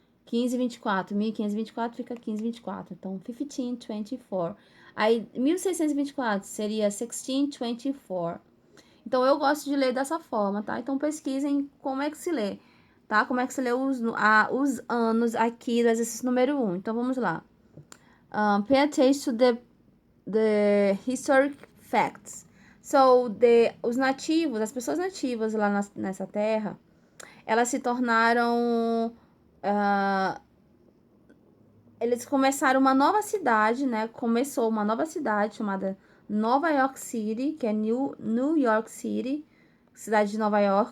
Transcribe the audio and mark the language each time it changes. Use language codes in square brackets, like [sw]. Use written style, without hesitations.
[pt] 1524, 1524 fica 1524, então 1524. Aí 1624 seria 1624. Então eu gosto de ler dessa forma, tá? Então pesquisem como é que se lê, tá? Como é que se lê os anos aqui do exercício número 1. Então vamos lá. [en] Pay attention to the historic facts. [pt] So, os nativos, as pessoas nativas lá nessa terra, elas se tornaram... eles começaram uma nova cidade, né? Começou uma nova cidade chamada Nova York City, que é New York City, cidade de Nova York.